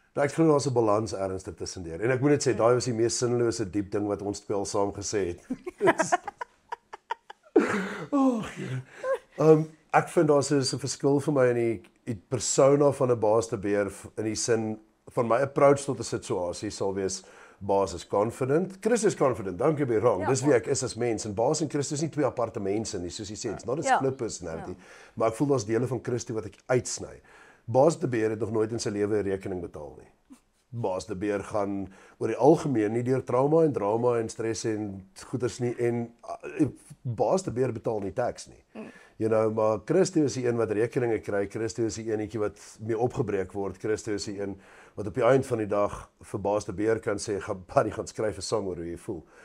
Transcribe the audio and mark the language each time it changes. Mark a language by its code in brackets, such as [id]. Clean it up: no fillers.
[af] Ek glo daar's 'n balans ergens tussendeur. En ek moet net sê, daai was die mees sinnelose diep ding wat ons twee al saam gesê het. Ek vind daar's 'n verskil vir my in die persona van 'n Baas de Beer in die sin van my approach tot 'n situasie sal wees Baas is confident. [en] Chris is confident, don't get me wrong. [af] Ja, Dis wie ek is as mens en Baas en Chris is nie twee aparte mense nie, soos jy sê. [en] It's not a split personality. [af] Maar ek voel daar's dele van Chris wat ek uitsny. Baas de Beer het nog nooit in sy lewe 'n rekening betaal nie. Baas de Beer gaan oor die algemeen nie deur trauma en drama en stres en goeders nie en Baas de Beer betaal nie tax nie. You know, maar Christo is die een wat rekeninge kry, Christo is die enetjie wat mee opgebreek word, Christo is die een wat op die eind van die dag vir Baas de Beer kan sê, buddy, gaan skryf 'n song oor hoe jy voel.